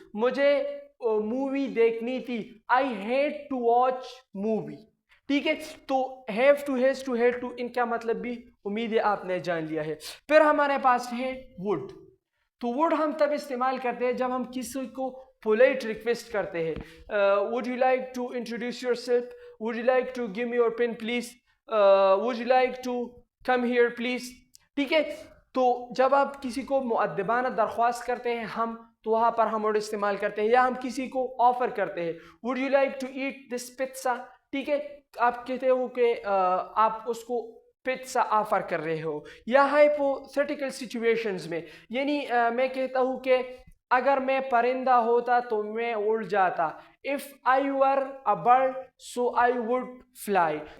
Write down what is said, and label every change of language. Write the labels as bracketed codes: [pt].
[ur] مجھے مووی دیکھنی تھی, [en] I had to watch movie, [ur] ٹھیک ہے. تو have to, has to, had to, ان کا مطلب بھی امید ہے آپ نے جان لیا ہے. پھر ہمارے پاس ہے وڈ. تو وڈ ہم تب استعمال کرتے ہیں جب ہم کسی کو پولیٹ ریکویسٹ کرتے ہیں. [en] would you like to introduce yourself, would you like to give me your pen please, would you like to come here please, [ur] ٹھیک ہے. تو جب آپ کسی کو مؤدبانہ درخواست کرتے ہیں ہم, تو وہاں پر ہم وڈ استعمال کرتے ہیں. یا ہم کسی کو آفر کرتے ہیں, [en] would you like to eat this pizza, [ur] ٹھیک ہے. آپ کہتے ہو کہ آپ اس کو پزا آفر کر رہے ہو. یا ہائپوتھیٹیکل سچویشنز میں, یعنی میں کہتا ہوں کہ اگر میں پرندہ ہوتا تو میں اڑ جاتا, [en] if I were a bird so I would fly.